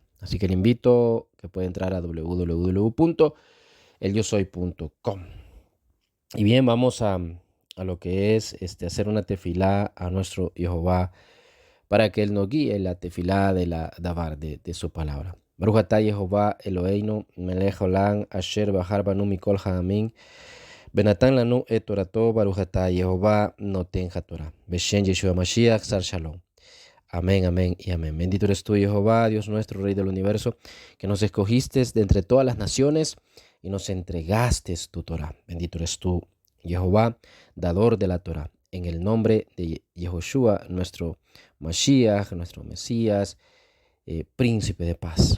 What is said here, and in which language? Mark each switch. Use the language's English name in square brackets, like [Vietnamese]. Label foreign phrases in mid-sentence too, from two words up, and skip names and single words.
[Spanish] Así que le invito que pueda entrar a www.elyosoy.com. Y bien, vamos a lo que es hacer una tefilá a nuestro Jehová para que Él nos guíe la tefilá de la Davar, de su palabra. [Hebrew] ברוך אתה Jehová אלוהינו מלך עולם אשר בחר בנו מכל העמים ונתן לנו את תורתו ברוך אתה Jehová נותן התורה. בשם ישוע משיח שר שלום. [Spanish] Amén, amén y amén. Bendito eres tú, Jehová, Dios nuestro, Rey del universo, que nos escogiste de entre todas las naciones y nos entregaste tu Torah. Bendito eres tú, Jehová, dador de la Torah. En el nombre de Yehoshua, nuestro Mashiach, nuestro Mesías, príncipe de paz.